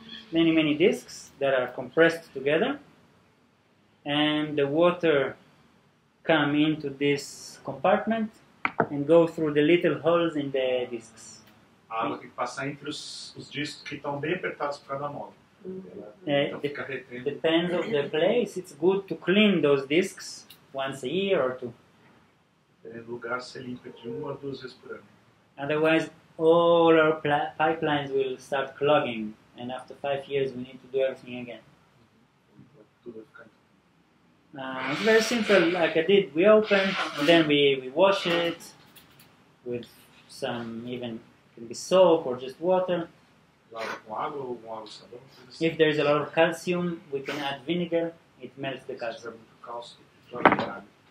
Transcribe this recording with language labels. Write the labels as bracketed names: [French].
[English] Many discs that are compressed together, and the water come into this compartment and go through the little holes in the discs. [Portuguese] A água tem que passar entre os discos que estão bem apertados por causa da mola. Então fica retendo. [English] Depends of the place. It's good to clean those discs once a year or two. [Portuguese] No lugar você limpa de 1 a 2 vezes por ano. [English] Otherwise, all our pipelines will start clogging, and after 5 years, we need to do everything again. [Portuguese] Tudo vai ficar. [English] It's very simple, like I did. We open, and then we wash it with some, even can be soap or just water. [Portuguese] Lava com água ou com água e sabão. [English] If there is a lot of calcium, we can add vinegar. It melts the [Portuguese] Se tiver [English] calcium. [Portuguese] muito cálcio, joga com água.